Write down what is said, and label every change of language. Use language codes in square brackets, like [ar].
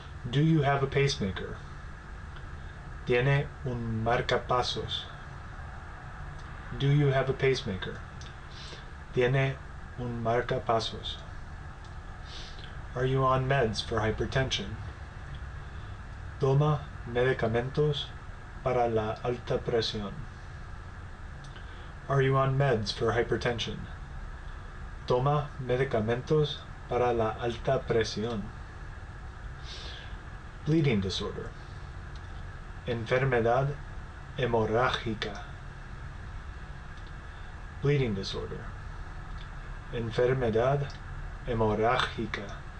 [en] Do you have a pacemaker? Tiene un marcapasos. Do you have a pacemaker? Tiene un marcapasos. Are you on meds for hypertension? [es] Toma medicamentos para la alta presión. [en] Are you on meds for hypertension? [es] Toma medicamentos para la alta presión. [en] Bleeding disorder. Enfermedad hemorrágica. Bleeding disorder. Enfermedad hemorrágica.